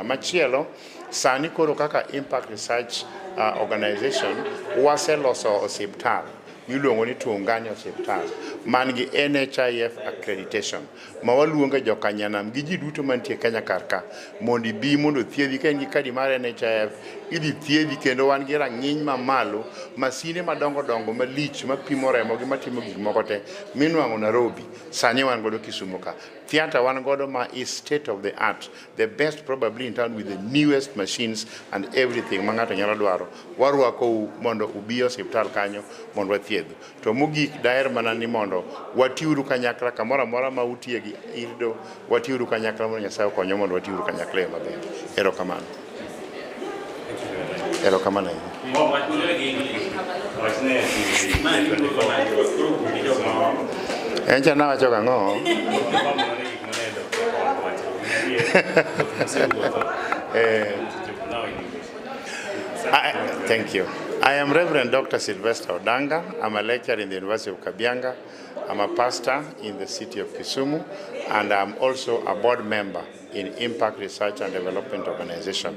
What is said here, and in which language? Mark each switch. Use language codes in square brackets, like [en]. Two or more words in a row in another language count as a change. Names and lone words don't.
[luo] Machielo, sani koro kaka Impact Research Organization waseloso osiptal miluongo ni Tuungani Hospital man gi NHIF accreditation ma waluongo jo Kanyanam gi ji duto mantie Kenya karka mondo bi mondo thiedhi ka in gi kadi mar NHIF idhi thiedhi kendo wan gi rang'iny mamalo, masine madongo malich mapimo remo gi matimo gik moko te minwang'o Nairobi sani wan godo Kisumu ka. [en] Theater [luo] wan godo ma [en] is state of the art, the best probably in town with the newest machines and everything [luo] ma ng'ato nyalo dwaro. Warwako mondo ubi hospital kanyo mondo wathiedhu. To mogik daher mana ni mondo watiuru kanyakla kamoro amora ma utie gi IRDO, watiuru kanyakla mondo Nyasaye okonyo mondo watiuru kanyakla maber. Erokamano. Erokamano. Encha na wacho ang'o? [en] Thank you. I am Reverend Dr. Sylvester Odanga. I'm a lecturer in the University of Kabianga. I'm a pastor in the city of Kisumu, and I'm also a board member in Impact Research and Development Organization.